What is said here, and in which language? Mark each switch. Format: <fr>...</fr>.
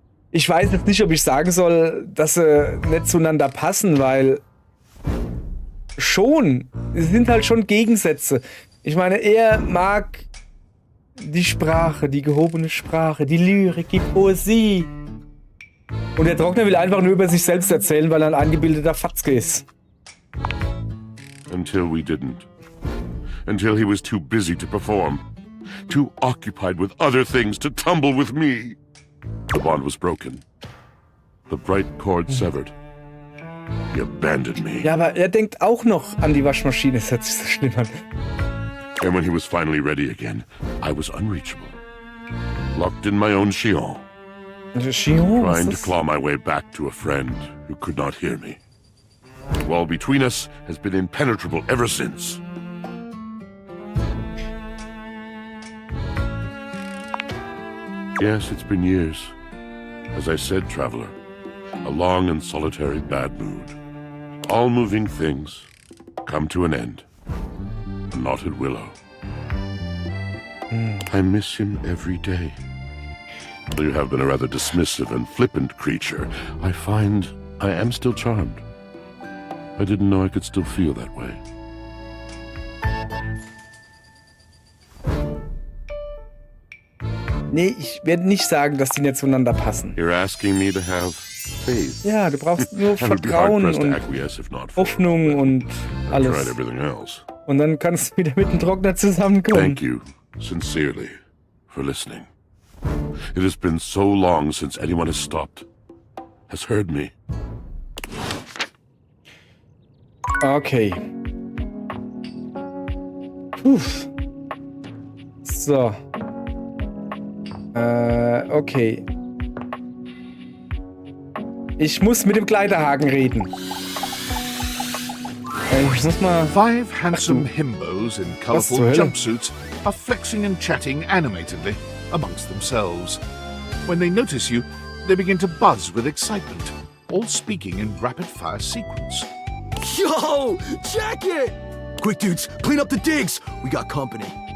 <de>Ich weiß jetzt nicht, ob ich sagen soll, dass sie nicht zueinander passen, weil schon, es sind halt schon Gegensätze. Ich meine, er mag die Sprache, die gehobene Sprache, die Lyrik, die Poesie. Und der Trockner will einfach nur über sich selbst erzählen, weil er ein eingebildeter Fatzke ist.</de> <en>Until we didn't. Until he was too busy to perform. Too occupied with other things to tumble with me. The bond was broken. The bright cord severed. He abandoned me.</en> <de>Ja, aber er denkt auch noch an die Waschmaschine. Das hört sich so schlimm an.</de> <en>And when he was finally ready again, I was unreachable. Locked in my own Chillon. Trying to claw my way back to a friend who could not hear me. The wall between us has been impenetrable ever since. Yes, it's been years. As I said, traveler, a long and solitary bad mood. All moving things come to an end. A knotted willow. I miss him every day. Though you have been a rather dismissive and flippant creature, I find I am still charmed. I didn't know I could still feel that way.</en> <de>Nee, ich werde nicht sagen, dass die nicht zueinander passen.</de> <en>You're asking me to have faith.</en> <de>Ja, du brauchst nur Vertrauen und Hoffnung und alles. Und dann kannst du wieder mit dem Trockner zusammenkommen.</de> <en>Thank you, sincerely, for listening. It has been so long since anyone has stopped, has heard me.</en> <de>Okay. Puh. So. Okay. Ich muss mit dem Kleiderhaken reden. Ich muss mal...</de> <en>5 handsome himbos in colourful jumpsuits are flexing and chatting animatedly amongst themselves. When they notice you, they begin to buzz with excitement, all speaking in rapid-fire sequence. Yo! Check it! Quick, dudes, clean up the digs! We got company.</en>